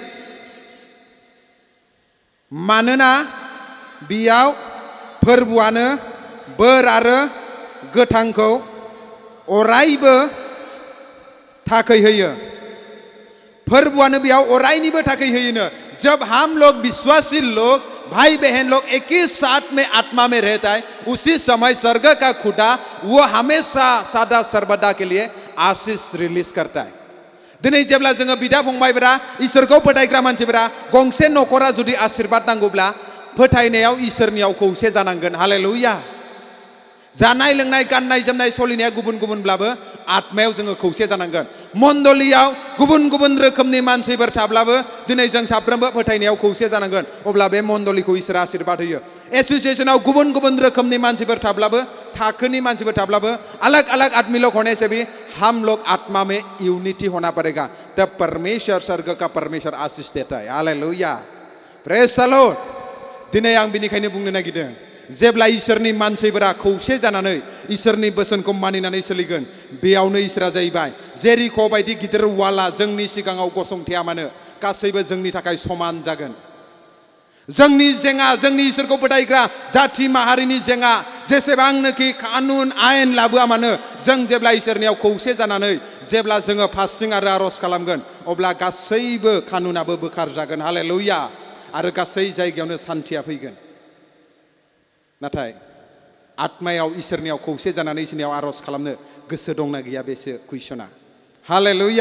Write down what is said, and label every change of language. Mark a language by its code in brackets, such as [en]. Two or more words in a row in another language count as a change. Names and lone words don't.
[brx] मानोना बियाव फोरबोआनो बोर आरो गोथांखौ अरायबो थाखै होयो। फोरबोआनो बेयाव अरायनिबो थाखै होयोनो। [hi] जब हम लोग विश्वासी लोग, भाई बहन लोग एक ही साथ में आत्मा में रहता है, उसी समय स्वर्ग का खुदा वो हमेशा सदा सर्वदा के लिए आशीष रिलीज करता है। [brx] दिनै जेब्ला जोङो बिदा फंबायफोरा, इसोरखौ फोथायग्रा मानसिफोरा, गंसे नखरा जुदि आशीर्बाद नांगौब्ला फोथायनायाव इसोरनियाव खौसे जानांगोन। हालेलुया। जानाय लोंनाय, गाननाय जोमनाय, सलिनाया गुबुन गुबुनब्लाबो आत्मायाव जोङो खौसे जानांगोन। मण्डलीयाव गुबुन गुबुन रोखोमनि मानसिफोर थाब्लाबो दिनै जों साफ्रोमबो फोथायनायाव खौसे जानांगोन। अब्ला बे मण्डलीखौ इसोरा आशीर्बाद होयो। एसोसिएशनाव गुबुन गुबुन रोखोमनि मानसिफोर थाब्लाबो, थाखोनि मानसिफोर थाब्लाबो, [hi] अलग अलग आदमी लोग होने से भी हम लोग आत्मा में यूनिटी होना पड़ेगा। तब परमेश्वर, स्वर्ग का परमेश्वर आशीष देता है। हालेलुया, [en] Praise the Lord. [brx] दिनै आं बिनिखायनो बुंनो नागिरदों, जेब्ला इसोरनि मानसिफोरा खौसे जानानै इसोरनि बोसोनखौ मानिनानै सोलिगोन, बेयावनो इसोरा जाहैबाय जेरिख' बायदि गिदिर वाला जोंनि सिगाङाव गसंथेया मानो गासैबो जोंनि थाखाय समान जागोन। जोंनि जेंना, जोंनि इसोरखौ फोथायग्रा जाथि माहारिनि जेंना जेसेबांनोखि कानुन आयेन लाबोआ मानो, जों जेब्ला इसोरनियाव खौसे जानानै जेब्ला जोङो फास्टिं आरो आर'ज खालामगोन अब्ला गासैबो कानुनाबो बोखार जागोन हालेलुया आरो गासै जायगायावनो सान्थिया फैगोन नाथाय आत्मायाव इसोरनियाव खौसे जानानै इसोरनियाव आर'ज खालामनो गोसो दंना गैया बेसो कुइसना हालेलुया